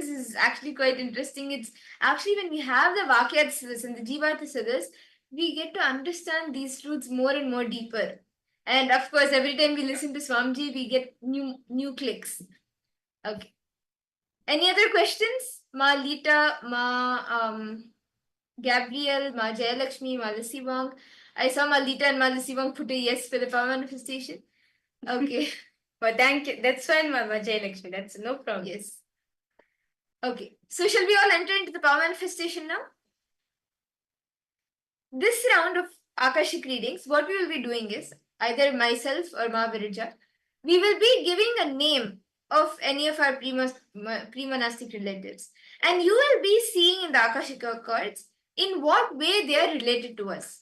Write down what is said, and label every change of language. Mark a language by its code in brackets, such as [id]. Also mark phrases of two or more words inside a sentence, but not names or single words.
[en] This is actually quite interesting. It's actually when we have the Vakyas and the Jivartha we get to understand these truths more and more deeper. And of course, every time we listen to Swamiji, we get new clicks. Okay. Any other questions? Ma Lita, Gabriel, Ma Jayalakshmi, Ma Lissy Wong. I saw Ma Lita and Ma Lissy Wong put a yes for the power manifestation. Okay. But thank you. That's fine, Mama Jayalakshmi. That's no problem. Yes. Okay. So shall we all enter into the power manifestation now? This round of Akashic readings, what we will be doing is either myself or Ma Virija, we will be giving a name of any of our pre-monastic relatives, and you will be seeing in the Akashic cards in what way they are related to us.